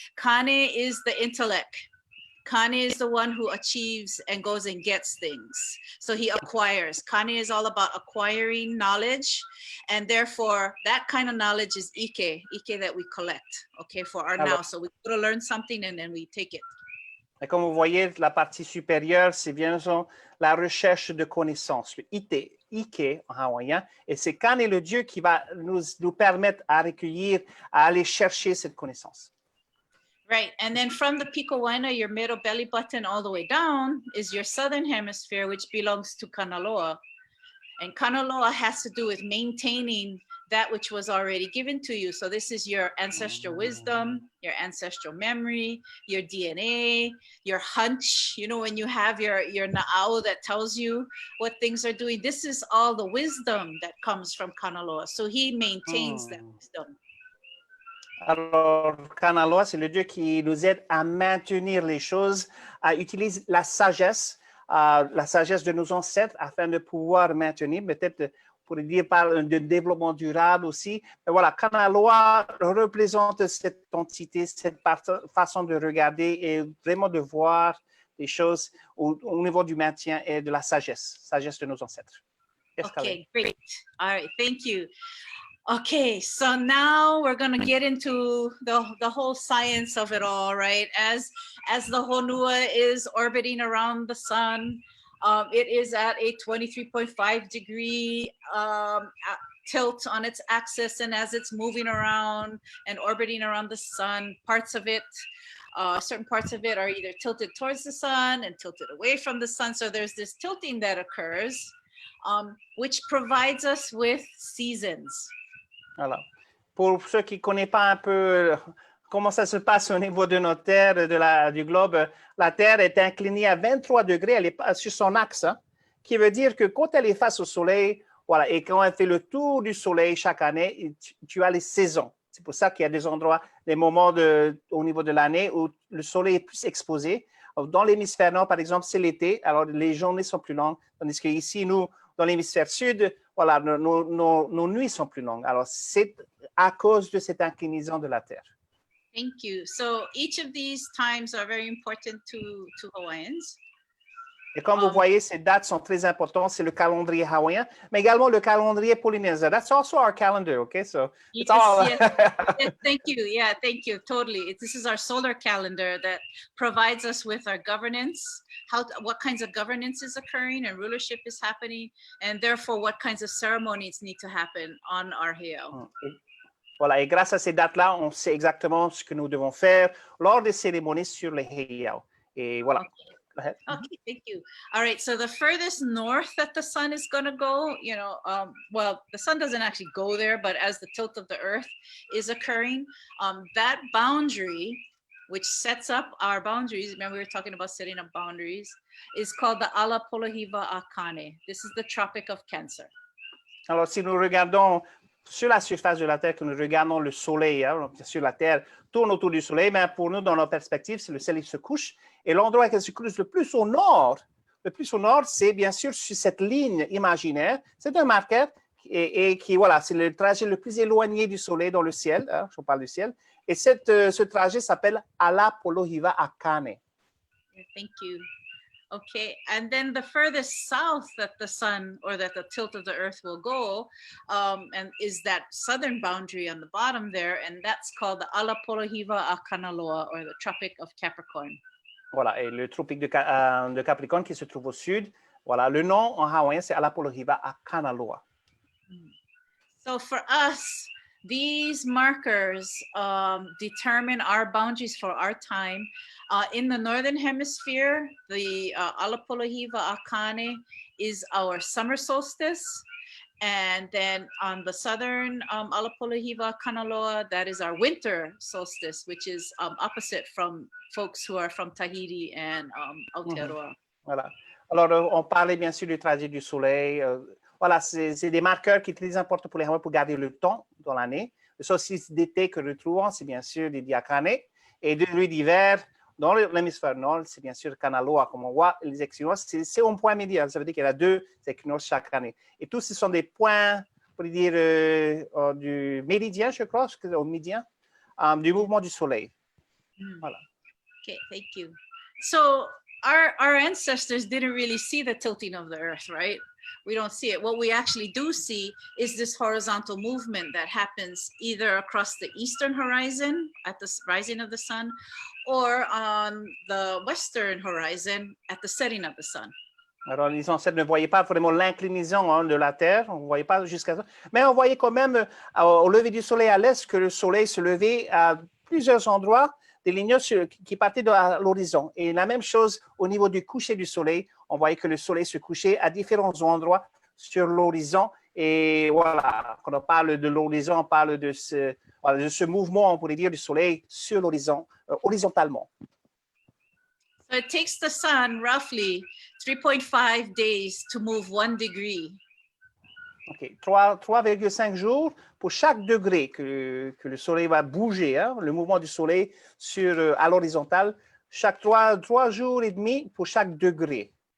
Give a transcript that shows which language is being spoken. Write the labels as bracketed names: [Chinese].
[English] Kāne is the intellect. Kāne is the one who achieves and goes and gets things. So he acquires. Kāne is all about acquiring knowledge. And therefore, that kind of knowledge is ike that we collect, okay, for our now. So we go to learn something and then we take it. [French] Et comme vous voyez, la partie supérieure, c'est bien la recherche de connaissances, le ike en hawaïen. Et c'est Kāne, le dieu, qui va nous permettre à recueillir, à aller chercher cette connaissance. [English] Right, and then from the Piko Waina, your middle belly button all the way down is your southern hemisphere, which belongs to Kanaloa. And Kanaloa has to do with maintaining that which was already given to you. So this is your ancestral wisdom, your ancestral memory, your DNA, your hunch. You know, when you have your na'au that tells you what things are doing, this is all the wisdom that comes from Kanaloa. So he maintains that wisdom. [French] Alors, Kanaloa, c'est le dieu qui nous aide à maintenir les choses, à utiliser la sagesse de nos ancêtres afin de pouvoir maintenir, peut-être pour dire par de développement durable aussi. Mais voilà, Kanaloa représente cette entité, cette façon de regarder et vraiment de voir les choses au niveau du maintien et de la sagesse de nos ancêtres. [English] Yes, okay, great. All right, thank you. Okay, so now we're going to get into the whole science of it all, right? As the Honua is orbiting around the sun, it is at a 23.5 degree tilt on its axis, and as it's moving around and orbiting around the sun, parts of it, certain parts of it are either tilted towards the sun and tilted away from the sun. So there's this tilting that occurs, which provides us with seasons. [French] Alors, pour ceux qui ne connaissent pas un peu comment ça se passe au niveau de notre Terre, du globe, la Terre est inclinée à 23 degrés, elle est sur son axe, hein, qui veut dire que quand elle est face au Soleil, voilà, et quand elle fait le tour du Soleil chaque année, tu as les saisons. C'est pour ça qu'il y a des endroits, des moments au niveau de l'année où le Soleil est plus exposé. Dans l'hémisphère nord, par exemple, c'est l'été, alors les journées sont plus longues, tandis qu'ici, nous, dans l'hémisphère sud, voilà, nos nuits sont plus longues. Alors, c'est à cause de cette inclinaison de la Terre. [English] Thank you. So each of these times are very important to Hawaiians. [French] Et comme vous voyez, ces dates sont très importantes. C'est le calendrier hawaïen, mais également le calendrier polynésien. [English] That's also our calendar, okay? So it's all... Yes, thank you. Yeah, thank you. Totally. This is our solar calendar that provides us with our governance, what kinds of governance is occurring and rulership is happening, and therefore what kinds of ceremonies need to happen on our heiau. [French] Voilà, et grâce à ces dates-là, on sait exactement ce que nous devons faire lors des cérémonies sur les heiau. Et voilà. [English] Okay. Okay, thank you. All right, so the furthest north that the sun is going to go, well, the sun doesn't actually go there, but as the tilt of the earth is occurring, that boundary, which sets up our boundaries, remember we were talking about setting up boundaries, is called the ala Polohiwa-a-Kāne. This is the Tropic of Cancer. [French] Alors, si nous regardons sur la surface de la Terre, que nous regardons le soleil, hein, sur la Terre tourne autour du soleil, mais pour nous, dans notre perspective, c'est le soleil qui se couche. Et l'endroit qui se couche le plus au nord, c'est bien sûr sur cette ligne imaginaire. C'est un marqueur et qui, voilà, c'est le trajet le plus éloigné du soleil dans le ciel. Hein, je parle du ciel. Et ce trajet s'appelle ala Polohiwa-a-Kāne. [English] Thank you. Okay, and then the furthest south that the sun or that the tilt of the earth will go and is that southern boundary on the bottom there, and that's called the ala Polohiwa-a-Kāne or the Tropic of Capricorn. [French] Voilà, et le tropique de Capricorne qui se trouve au sud, voilà, le nom en hawaïen c'est ala Polohiwa-a-Kāne. [English] So for us, these markers determine our boundaries for our time. In the Northern Hemisphere, the ala Polohiwa-a-Kāne is our summer solstice. And then on the southern ala Polohiwa-a-Kāne, that is our winter solstice, which is opposite from folks who are from Tahiti and Aotearoa. [French] Voilà. Alors, on parlait bien sûr du trajet du soleil. Voilà, c'est des marqueurs qui sont très importants pour les Hawaiiens pour garder le temps dans l'année. Le solstice d'été que nous retrouvons, c'est bien sûr l'inuiākea. Et de nuit d'hiver, dans l'hémisphère nord, c'est bien sûr Kanaloa. Comme on voit, les équinoxes, c'est un point médian. Ça veut dire qu'il y a 2 équinoxes chaque année. Et tous, ce sont des points, pour dire, du méridien, je crois, au méridien, du mouvement du soleil. Voilà. [English] Okay, thank you. So our ancestors didn't really see the tilting of the earth, right? We don't see it. What we actually do see is this horizontal movement that happens either across the eastern horizon at the rising of the sun or on the western horizon at the setting of the sun. [French] Alors, les ancêtres ne voyaient pas vraiment l'inclinaison de la Terre, on ne voyait pas jusqu'à ça, mais on voyait quand même au lever du soleil à l'est que le soleil se levait à plusieurs endroits, des lignes qui partaient de l'horizon. Et la même chose au niveau du coucher du soleil, on voyait que le soleil se couchait à différents endroits sur l'horizon. Et voilà, quand on parle de l'horizon, on parle de ce mouvement, on pourrait dire, du soleil sur l'horizon, horizontalement. [English] So it takes the sun roughly 3.5 days to move 1 degree. [French] OK, 3,5 jours pour chaque degré que le soleil va bouger, hein, le mouvement du soleil à l'horizontale, chaque 3 jours et demi pour chaque degré.